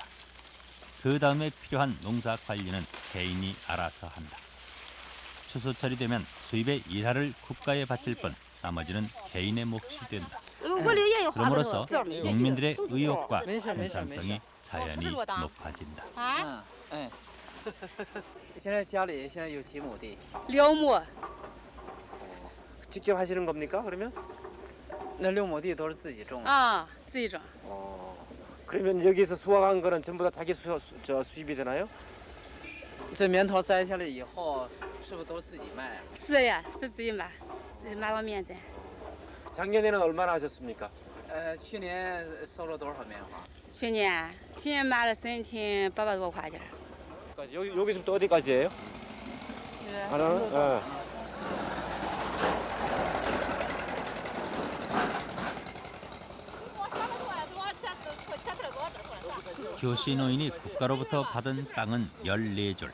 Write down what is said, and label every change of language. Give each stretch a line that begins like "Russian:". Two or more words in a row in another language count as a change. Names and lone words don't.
Korean: 그 다음에 필요한 농사 관리는 개인이 알아서 한다. 추수철이 되면 수입의 일할을 국가에 바칠 뿐 나머지는 개인의 몫이 된다. 그럼으로써 농민들의 의욕과 생산성이 자연히 높아진다.
Chinese: 哎，现在家里现在有几亩地？ 6亩，
Korean: 직접 하시는 겁니까? 그러면?
Chinese: 那6亩地都是自己种的。啊，自己种。
Korean: 그러면 여기서 수확한 거는 전부 다 자기 수입이 되나요?
Chinese: 这棉桃摘下来以后，是不是都自己卖啊？是呀，是自己买，自己买了面摘。
Korean: 작년에는 얼마나 하셨습니까?
Chinese: 去年收了多少棉花？去年买了3斤800多块钱。
Korean: 여기서부터 어디까지예요? 하나. 교시 노인이 국가로부터 받은 땅은 14줄.